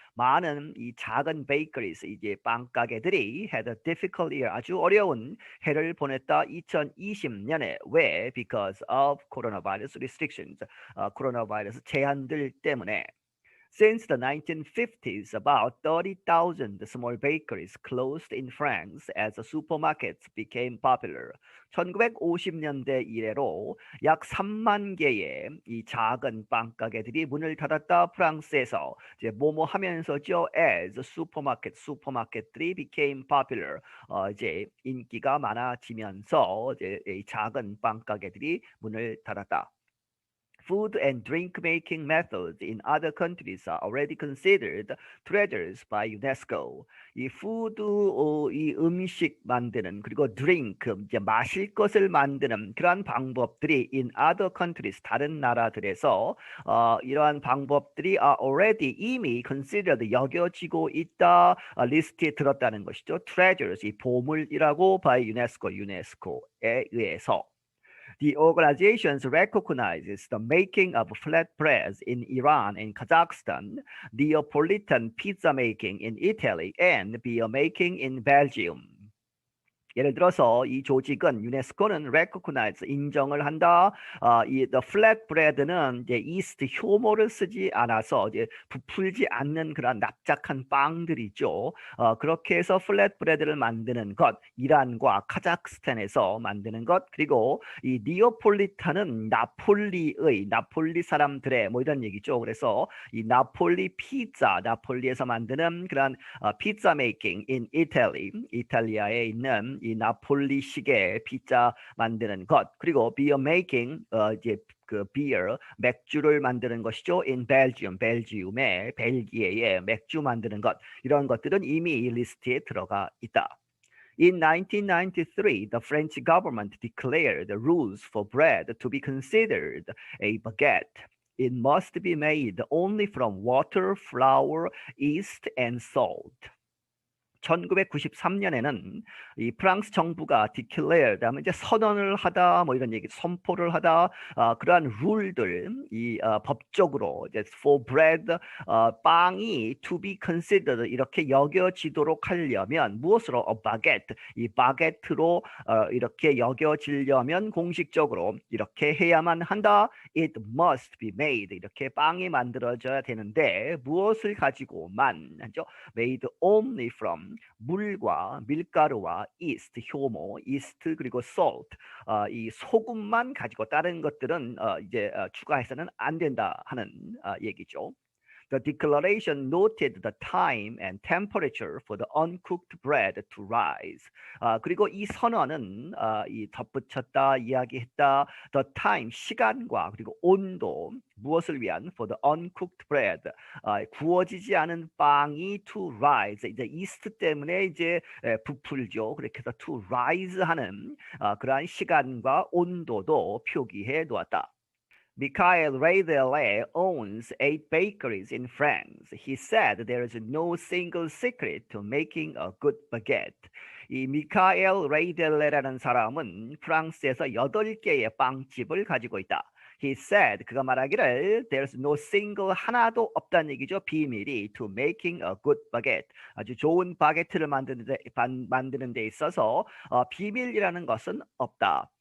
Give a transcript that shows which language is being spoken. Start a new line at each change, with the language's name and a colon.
Korean: 많은 이 작은 베이커리스 이제 빵 가게들이
English: had a difficult year
Korean: 아주 어려운 해를 보냈다 2020년에 왜?
English: Because of coronavirus restrictions.
Korean: 코로나 바이러스 제한들 때문에.
English: Since the 1950s, about 30,000 small bakeries closed in France as supermarkets became popular.
Korean: 1950년대 이래로 약 3만 개의 이 작은 빵 가게들이 문을 닫았다. 프랑스에서 이제 뭐뭐 하면서죠.
English: as
Korean: 슈퍼마켓들이
English: became popular.
Korean: 이제 인기가 많아지면서 이제 이 작은 빵 가게들이 문을 닫았다.
English: Food and drink making methods in other countries are already considered treasures by UNESCO.
Korean: 이 푸드, 이 음식 만드는 그리고 drink, 이제 마실 것을 만드는 그러한 방법들이
English: in other countries
Korean: 다른 나라들에서 이러한 방법들이
English: are already
Korean: 이미 considered 여겨지고 있다 리스트에 들었다는 것이죠.
English: Treasures
Korean: 이 보물이라고 by 유네스코에 의해서.
English: The organization recognizes the making of flatbreads in Iran and Kazakhstan, Neapolitan pizza making in Italy, and beer making in Belgium.
Korean: 예를 들어서 이 조직은 유네스코는 recognize 인정을 한다. 이 the flatbread는 이제 이스트 효모를 쓰지 않아서 이제 부풀지 않는 그런 납작한 빵들이죠. 그렇게 해서 flatbread를 만드는 것, 이란과 카자흐스탄에서 만드는 것, 그리고 이 니오폴리탄은 나폴리 사람들의 뭐 이런 얘기죠. 그래서 이 나폴리 피자, 나폴리에서 만드는 그런 피자 메이킹
English: in Italy,
Korean: 이탈리아에 있는 이 나폴리식의 피자 만드는 것 그리고
English: beer making
Korean: 이제 그 beer 맥주를 만드는 것이죠.
English: in Belgium
Korean: 벨기에 벨기에의 맥주 만드는 것 이런 것들은 이미 이 리스트에 들어가 있다.
English: In 1993, the French government declared the rules for bread to be considered a baguette. It must be made only from water, flour, yeast, and salt.
Korean: 1993년에는 이 프랑스 정부가 declared 하면 이제 선언을 하다 뭐 이런 얘기 선포를 하다 그러한 룰들 법적으로 이제
English: for bread
Korean: 빵이
English: to be considered
Korean: 이렇게 여겨지도록 하려면 무엇으로 baguette 이 바게트로 이렇게 여겨지려면 공식적으로 이렇게 해야만 한다.
English: It must be made
Korean: 이렇게 빵이 만들어져야 되는데 무엇을 가지고만 하죠?
English: Made only from
Korean: 물과 밀가루와 yeast, 효모, yeast 그리고 salt 이 소금만 가지고 다른 것들은 이제 추가해서는 안 된다 하는 얘기죠.
English: The declaration noted the time and temperature for the uncooked bread to rise.
Korean: 그리고 이 선언은 이 덧붙였다, 이야기했다.
English: The time,
Korean: 시간과 그리고 온도, 무엇을 위한?
English: For the uncooked bread.
Korean: 구워지지 않은 빵이
English: to rise.
Korean: 이제 이스트 때문에 이제 부풀죠. 그렇게 해서
English: to rise
Korean: 하는 그러한 시간과 온도도 표기해 놓았다.
English: Michael Raidele owns 8 bakeries in France. He said there is no single secret to making a good baguette.
Korean: 이 미카엘 레이델레라는 사람은 프랑스에서 8개의 빵집을 가지고 있다.
English: He said,
Korean: 그가 말하기를
English: there's no single
Korean: 하나도 없다는 얘기죠. 비밀이
English: to making a good baguette.
Korean: 아주 좋은 바게트를 만드는 데 있어서 비밀이라는 것은 없다.